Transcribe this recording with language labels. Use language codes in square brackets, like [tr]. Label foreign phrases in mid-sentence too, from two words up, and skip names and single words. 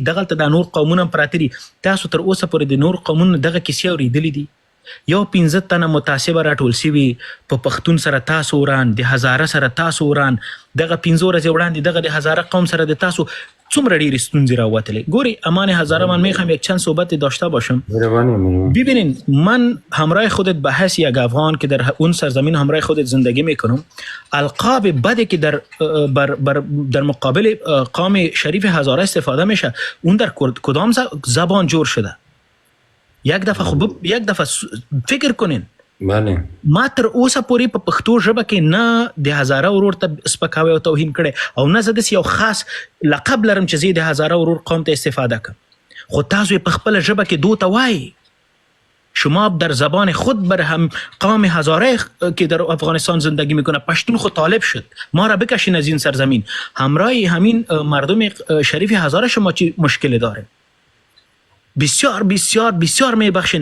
[ps] دغلته دا نور قومونه پراته دي. تاسو تر اوسه پورې د نور قومونو دغه کیسې اورېدلې دي؟ یو 15 تنه متعصبه راټول سوي په پښتون سره تاسو وران، د هزاره سره تاسو وران. دغه 15 ورځې وړاندې دغه د هزاره قوم سره د تاسو څومره ډیرې ستونزې راوتلې. [fa] گوری امان هزاره من میخوام یک چند صحبت داشته باشم. ببینین من همراه خودت به حیث یک افغان که در اون سرزمین همراه خودت زندگی میکنم، القاب بدی که در مقابل قوم شریف هزاره استفاده میشه اون در کدام زبان جور شده؟ یک دفعه فکر کنین. [ps] ما تر اوسه پورې په پښتو ژبه کې نه د هزاره ورور ته سپکاوی او توهین کړی او نه زه داسې یو خاص لقب لرم چې زه د هزاره ورور قوم ته استفاده کړم. خو تاسو یې په خپله ژبه کې دو ته وایي. [fa] شما در زبان خود بر هم قوم هزاره که در افغانستان زندگی میکنه پشتون خود طالب شد ما را بکشین از این سرزمین. همراه همین مردم شریف هزاره شما چی مشکل داره؟ بسیار بسیار بسیار میبخشین.